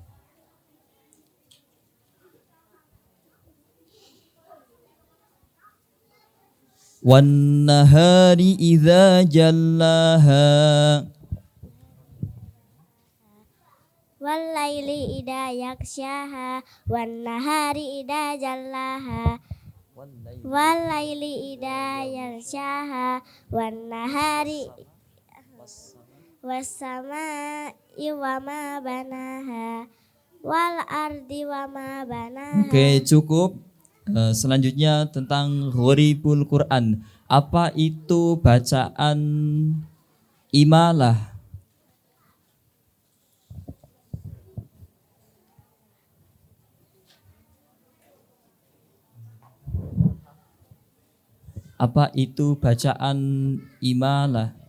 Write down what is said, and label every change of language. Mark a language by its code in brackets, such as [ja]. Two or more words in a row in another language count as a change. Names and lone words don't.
[ar] والنهار إذا جلاها. والليل إذا يغشاها والنهار إذا جلاها والليل إذا يغشاها والنهار والسماء وما بناها والأرض وما بناها. [id] Oke, cukup. Selanjutnya tentang Gharibul Quran. Apa itu bacaan imalah? Apa itu bacaan imalah?